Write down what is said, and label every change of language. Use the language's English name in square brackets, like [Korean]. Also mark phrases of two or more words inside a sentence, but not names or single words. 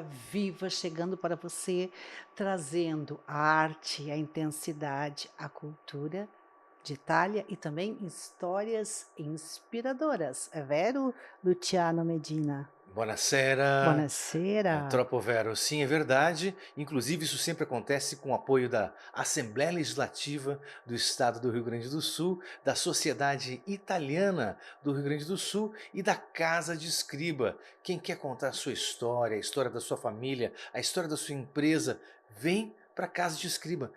[Portuguese] viva chegando para você, trazendo a arte, a intensidade, a cultura de Itália e também histórias inspiradoras. [Italian] É vero, Luciano Medina? Buonasera, Buonasera. troppo vero. [Portuguese] Sim, é verdade. Inclusive, isso sempre acontece com o apoio da Assembleia Legislativa do Estado do Rio Grande do Sul, da Sociedade Italiana do Rio Grande do Sul e da Casa de Escriba. Quem quer contar a sua história, a história da sua família, a história da sua empresa, vem para a Casa de Escriba.